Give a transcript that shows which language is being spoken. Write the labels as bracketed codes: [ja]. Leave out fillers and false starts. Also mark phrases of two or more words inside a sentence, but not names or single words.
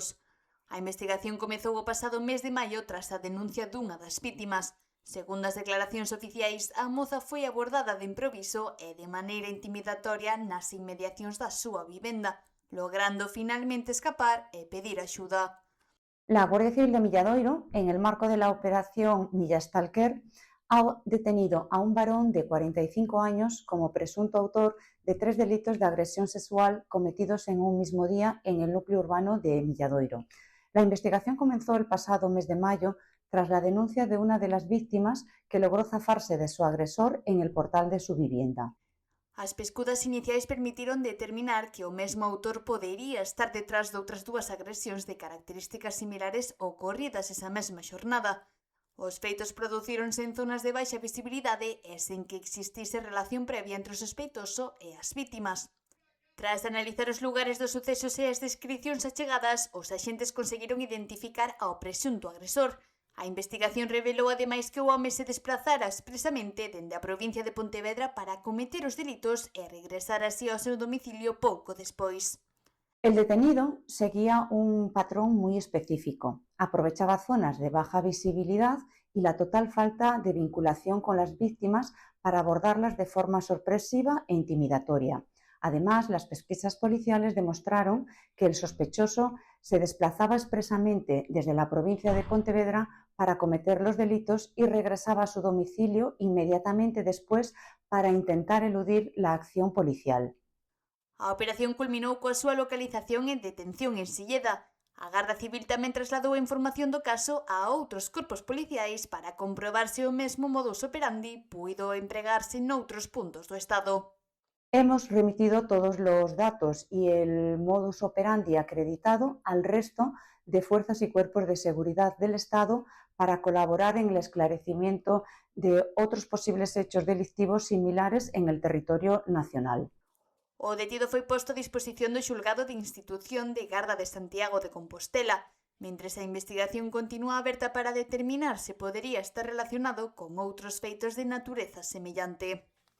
[gl] A investigación comezou o pasado mes de maio tras a denuncia dunha das vítimas. Segundo as declaracións oficiais, a moza foi abordada de improviso e de maneira intimidatoria nas inmediacións da súa vivenda, logrando finalmente escapar e pedir axuda. [es] La Guardia Civil de Milladoiro, en el marco de la operación Millastalker, ha detenido a un varón de 45 años como presunto autor de 3 delitos de agresión sexual cometidos en un mismo día en el núcleo urbano de Milladoiro. La investigación comenzó el pasado mes de mayo tras la denuncia de una de las víctimas que logró zafarse de su agresor en el portal de su vivienda. [gl] As pescudas iniciais permitiron determinar que o mesmo autor podería estar detrás de outras 2 agresións de características similares ocorridas esa mesma xornada. Os feitos producíronse en zonas de baixa visibilidade e sen que existise relación previa entre o sospeitoso e as vítimas. Tras analizar os lugares dos sucesos e as descricións achegadas, os axentes conseguiron identificar ao presunto agresor. A investigación revelou ademais que o home se desplazara expresamente dende a provincia de Pontevedra para cometer os delitos e regresar así ao seu domicilio pouco despois. [es] El detenido seguía un patrón muy específico. Aprovechaba zonas de baja visibilidad y la total falta de vinculación con las víctimas para abordarlas de forma sorpresiva e intimidatoria. Además, las pesquisas policiales demostraron que el sospechoso se desplazaba expresamente desde la provincia de Pontevedra para cometer los delitos y regresaba a su domicilio inmediatamente después para intentar eludir la acción policial. [gl] A operación culminou coa súa localización e detención en Silleda. A Garda Civil tamén trasladou a información do caso a outros corpos policiais para comprobar se o mesmo [la] modus operandi [gl] puido empregarse noutros puntos do Estado. [es] Hemos remitido todos los datos y el [la] modus operandi [es] acreditado al resto de fuerzas y cuerpos de seguridad del Estado para colaborar en el esclarecimiento de otros posibles hechos delictivos similares en el territorio nacional. [gl] O detido foi posto a disposición do xulgado de Institución de Garda de Santiago de Compostela, mentres a investigación continúa aberta para determinar se podería estar relacionado con outros feitos de natureza semellante.